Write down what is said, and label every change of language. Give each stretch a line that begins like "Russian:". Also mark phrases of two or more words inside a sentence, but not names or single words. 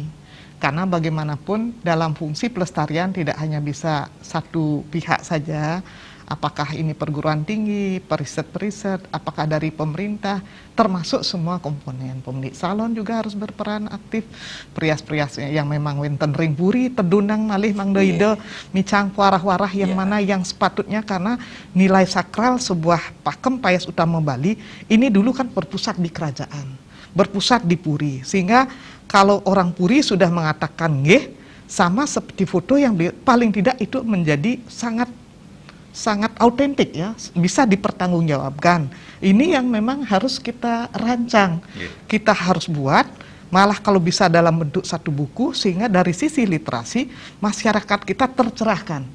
Indonesian: Karena bagaimanapun dalam fungsi pelestarian tidak hanya bisa satu pihak saja, apakah ini perguruan tinggi, periset-periset, apakah dari pemerintah, termasuk semua komponen. Pemilik salon juga harus berperan aktif, prias-prias yang memang
Balinese: wenten ring puri, tedunang malih mangdoido, micang warah-warah
Indonesian: yang mana yang sepatutnya, karena nilai sakral sebuah pakem payas utama Bali, ini dulu kan berpusat di kerajaan, berpusat di puri, sehingga kalau orang puri sudah mengatakan nggih, sama seperti foto yang paling tidak itu menjadi sangat autentik ya, bisa dipertanggungjawabkan. Ini yang memang harus kita rancang, kita harus buat, malah kalau bisa dalam bentuk satu buku, sehingga dari sisi literasi masyarakat kita tercerahkan.